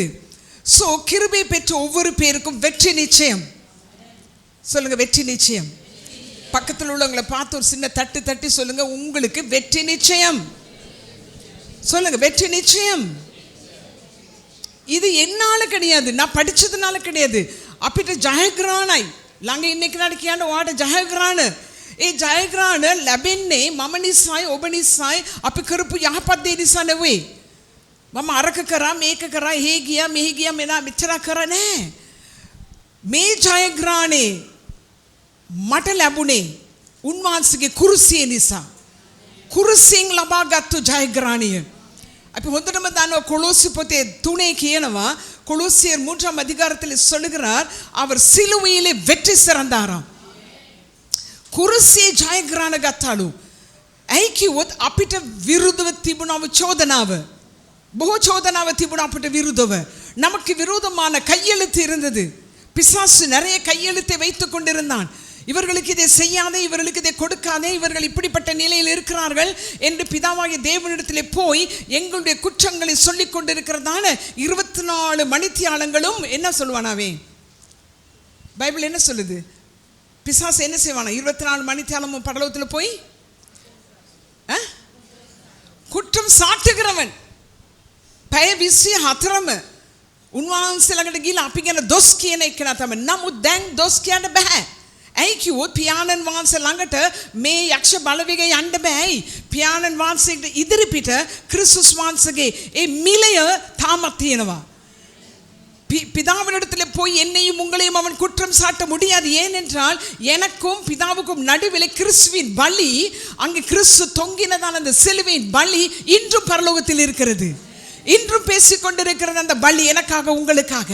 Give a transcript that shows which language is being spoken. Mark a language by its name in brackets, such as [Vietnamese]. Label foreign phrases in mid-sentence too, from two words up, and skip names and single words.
[Tamil] ஸோ கிருபை பெற்ற ஒவ்வொரு பேருக்கும் வெற்றி நிச்சயம். சொல்லுங்க, வெற்றி நிச்சயம். பக்கத்தில் உள்ளவங்களை பார்த்து ஒரு சின்ன தட்டு தட்டி சொல்லுங்க, உங்களுக்கு வெற்றி நிச்சயம். சொல்லுங்க, வெற்றி நிச்சயம். இது என்னால கிடையாது, நான் படிச்சதுனால கிடையாது. [Sinhala] අපිට ජයග්‍රහණයි ළඟ ඉන්න කෙනාට කියන්න ඔයාට ජයග්‍රහණ. ඒ ජයග්‍රහණ ලැබෙන්නේ මම නිසායි ඔබ නිසායි අපි කරපු යහපත් දේ නිසා නෙවෙයි. මම අරක කරා මේක කරා එහෙ ගියා මෙහෙ ගියා මෙච්චර කරා නෑ. මේ ජයග්‍රහණේ මට ලැබුණේ උන්වහන්සේගේ කුරුසිය නිසා. කුරුසියෙන් ලබාගත්තු ජයග්‍රහණය. අපි හොඳටම දන්නවා කොලොස්සි පොතේ 3 කියනවා, [Tamil] கொலோசியர் 3ஆம் அதிகாரத்தில் சொல்லுகிறார், அவர் சிலுவையிலே வெற்றி சிறந்தாராம். [Sinhala] කුරුසියේ ජයග්‍රහණ ගත්තාලු. ඇයි කිව්වොත් අපිට විරුද්ධව තිබුණව චෝදනාව. බොහෝ චෝදනාව තිබුණා අපිට විරුද්ධව. [Tamil] நமக்கு விரோதமான கையெழுத்து இருந்தது. பிசாசு நிறைய கையெழுத்தை வைத்துக் கொண்டிருந்தான். இவர்களுக்கு இதை செய்யாதே, இவர்களுக்கு இதை கொடுக்காதே, இவர்கள் இப்படிப்பட்ட நிலையில் இருக்கிறார்கள் என்று பிதாவாகிய தேவனிடத்திலே போய் எங்களுடைய குற்றங்களை சொல்லிக் கொண்டிருக்கிறதான 24 மணித்தியாலங்களும் என்ன சொல்லுவானாவே? பைபிள் என்ன சொல்லுது? பிசாசு என்ன செய்வானா? 24 மணித்தியாலமும் பரலோகத்தில் போய் குற்றம் சாட்டுகிறவன். [Sinhala] පැය 24ම උන්වහන්සේ ළඟට ගිහිල්ලා අපි ගැන දොස් කියන එක නා තමයි. නමුත් දැන් දොස් කියන්න බෑ. ඇයි කිව්වොත් පියාණන් වහන්සේ ළඟට මේ යක්ෂ බලවේගය යන්න බෑයි. පියාණන් වහන්සේට ඉදිරිපිට ක්‍රිස්තුස් වහන්සේගේ ඒ මිලය තාමත් තියෙනවා. [Tamil] பிதாவினிடத்தில் போய் என்னையும் உங்களையும் அவன் குற்றம் சாட்ட முடியாது. ஏனென்றால் எனக்கும் பிதாவுக்கும் நடுவில் கிறிஸ்துவின் பலி, அங்கே கிறிஸ்து தொங்கினதான அந்த சிலுவையின் பலி இன்றும் பரலோகத்தில் இருக்கிறது. இன்றும் பேசிக்கொண்டிருக்கிறது அந்த பலி எனக்காக உங்களுக்காக.